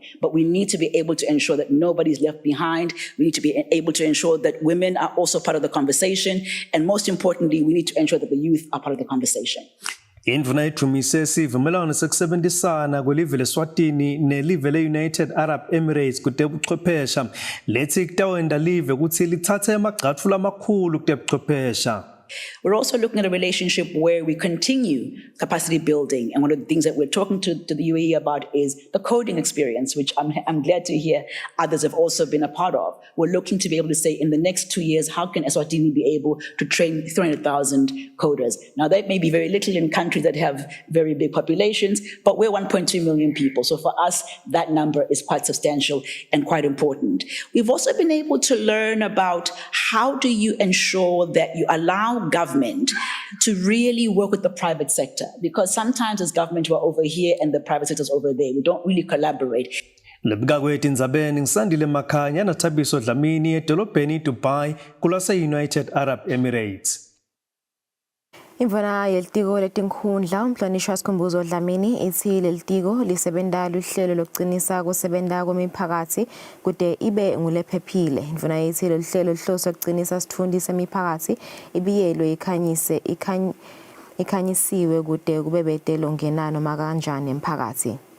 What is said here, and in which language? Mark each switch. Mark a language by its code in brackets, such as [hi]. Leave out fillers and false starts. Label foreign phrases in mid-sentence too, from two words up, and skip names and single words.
[en] But we need to be able to ensure that nobody's left behind. We need to be able to ensure that women are also part of the conversation. And most importantly, we need to ensure that the youth are part of the conversation. [ss] Indvuna ithumise sivumelwano sekusebenzisana kwelive leSwatini nelive le-United Arab Emirates kutebuchwepheshe lethi kutawenda live ukuthi lithathe emagxatfu lamakhulu kutebuchwepheshe. [en] We're also looking at a relationship where we continue capacity building. And one of the things that we're talking to the UAE about is the coding experience, which I'm glad to hear others have also been a part of. We're looking to be able to say in the next 2 years, how can Eswatini be able to train 300,000 coders? Now, that may be very little in countries that have very big populations, but we're 1.2 million people. So for us, that number is quite substantial and quite important. We've also been able to learn about how do you ensure that you allow government to really work with the private sector, because sometimes as government we're over here and the private sector's over there. We don't really collaborate. [ss] Lebikakwethu indzabeni ngisandile Makhanya nathabiso Dlamini edolobheni Dubai kulase United Arab Emirates. Imvuna yelitiko letinkhundla umhlonishwa Sikhumbuzo Dlamini ithi lelitiko lisebenta luhlelo lokucinisa kusebenta kwemiphakathi kude ibe ngulephephile. Imvuna ithi lelihlelo lihlose ukucinisa sitfundi semiphakathi ibiyelwe ikhanyisiwe kude kube betelo ngenano makanjani emphakathi.